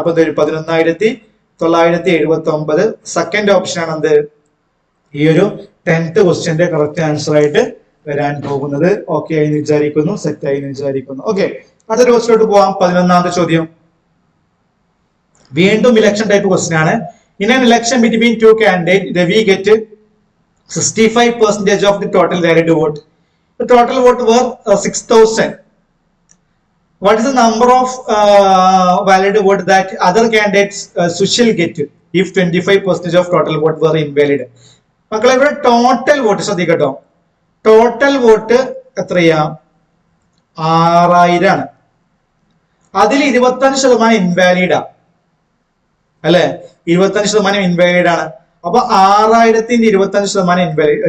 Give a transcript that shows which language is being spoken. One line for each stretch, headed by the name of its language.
Malayalam: അപ്പൊ 11,979. Second option ആണ് എന്ത് ഈ ഒരു 10th ക്വസ്റ്റ്യന്റെ കറക്റ്റ് ആൻസർ ആയിട്ട് വരാൻ പോകുന്നത്. ഓക്കെ ആയി വിചാരിക്കുന്നു, സെറ്റ് ആയി വിചാരിക്കുന്നു. ഓക്കെ, അടുത്തൊരു ക്വസ്റ്റ്യനിലോട്ട് പോവാം. 11ാമത്തെ ചോദ്യം വീണ്ടും ഇലക്ഷൻ ടൈപ്പ് ക്വസ്റ്റ്യൻ ആണ്.
English: In an election between two candidate Ravi get 65% of the total valid vote. The total vote were 6,000. What is the number of valid vote that other candidates Sushil get if 25% of total vote were invalid?
Malayalam: മക്കളെ ഇവിടെ total vote ശ്രദ്ധിക്കട്ടോ. Total vote എത്രയാ 6000 ആണ്. അതിൽ 25% ഇൻവാലിഡാ അല്ലെ, 25% invalid ആണ്. അപ്പൊ 6000ന്റെ 25% invalid.